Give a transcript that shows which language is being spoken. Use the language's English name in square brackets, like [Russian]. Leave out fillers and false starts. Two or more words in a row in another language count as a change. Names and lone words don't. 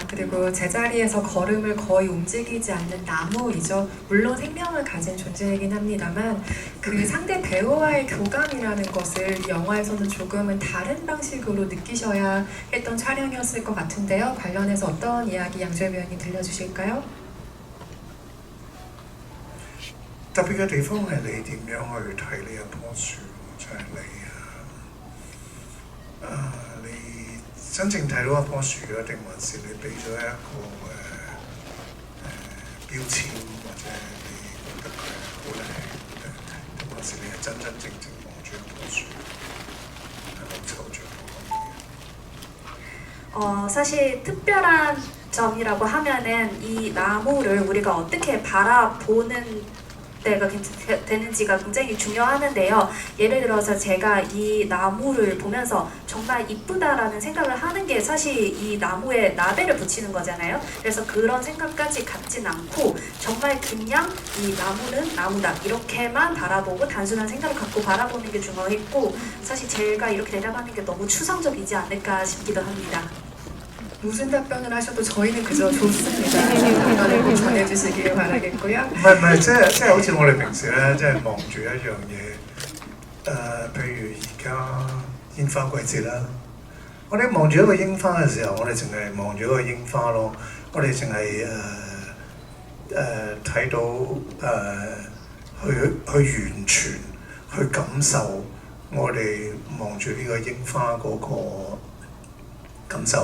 [Korean] 그리고 제자리에서 걸음을 거의 움직이지 않는 나무이죠. 물론 생명을 가진 존재이긴 합니다만 그 상대 배우와의 교감이라는 것을 이 영화에서는 조금은 다른 방식으로 느끼셔야 했던 촬영이었을 것 같은데요. 관련해서 어떤 이야기 양조위 배우님 들려주실까요? [Cantonese] 特別嘅地方係你點樣去睇呢一棵樹，就係你真正睇到一棵樹啊，定還是你俾咗一個標籤，或者你覺得佢好靚，定還是你係真真正正望住一棵樹，係好抽象嗰個 [Korean] 사실 특별한 점이라고 하면은 이 나무를 우리가 어떻게 바라보는 때가 되는지가 굉장히 중요하는데요. 예를 들어서 제가 이 나무를 보면서 정말 이쁘다라는 생각을 하는 게 사실 이 나무에 라벨을 붙이는 거잖아요. 그래서 그런 생각까지 갖진 않고 정말 그냥 이 나무는 나무다 이렇게만 바라보고 단순한 생각을 갖고 바라보는 게 중요했고, 사실 제가 이렇게 대답하는 게 너무 추상적이지 않을까 싶기도 합니다. 무슨 답변을 하셔도 저희는 그저 좋습니다. 답변을 꼭 전해주시길 바라겠고요. [Cantonese] 唔係，即係好似我哋平時咧，即係望住一樣嘢，譬如而家煙花季節啦，我哋望住一個櫻花嘅時候，我哋淨係望住一個櫻花咯，我哋淨係睇到去完全去感受我哋望住呢個櫻花嗰個感受。